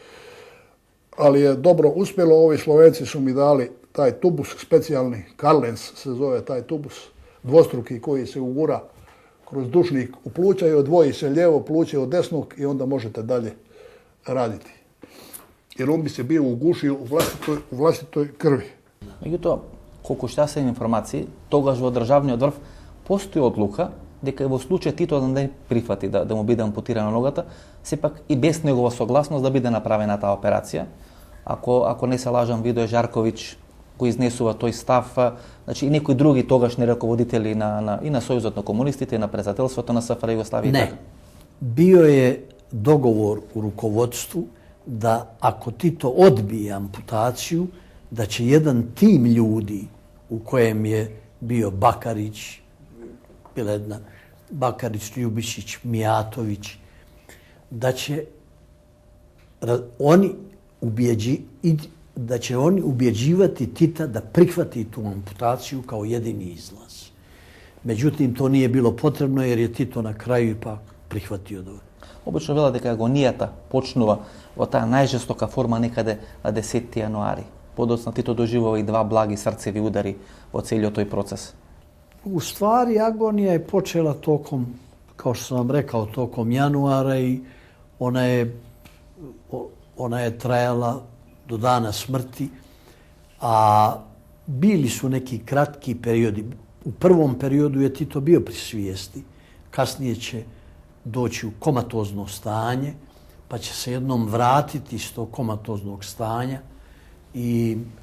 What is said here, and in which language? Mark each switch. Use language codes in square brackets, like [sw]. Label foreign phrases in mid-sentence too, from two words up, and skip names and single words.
[hr] Ali je dobro uspjelo, ovi Slovenci su mi dali taj tubus specijalni, Karlens se zove taj tubus, dvostruki koji se ugura kroz dušnik u pluća i odvoji se lijevo pluće od desnog i onda možete dalje raditi. Jer on bi se bio ugušio u vlastitoj krvi. [mk] Меѓутоа, колку што се информации, тогаш во државниот врв постои одлука дека во случај Тито да не прифати да му биде ампутирана ногата, сепак и без негова согласност да биде направена таа операција. Ако не се лажам, Видој Жарковиќ го изнесува тој став, значи и некои други тогашни раководители и на Сојузот на комунистите и на председателството на СФР Југославија. [bs] Ne. Bio je dogovor u rukovodstvu da ako Tito odbije amputaciju, da će jedan tim ljudi u kojem je bio Bakarić, Bakarić, Ljubišić, Mijatović, da će oni ubjeđivati Tita da prihvati tu amputaciju kao jedini izlaz. Međutim, to nije bilo potrebno jer je Tito na kraju ipak prihvatio da. [mk] Обично велат дека агонијата почнува во таа најжестока форма некаде на 10 јануари. Подоцна Тито доживува и 2 благи срцеви удари во целиот тој процес. [bs] U stvari, agonija je počela tokom, kao što sam vam rekao, tokom januara i ona je trajala do dana smrti, a bili su neki kratki periodi. U prvom periodu je Tito bio pri svijesti, kasnije će doći u komatozno stanje, pa će se jednom vratiti iz tog komatoznog stanja i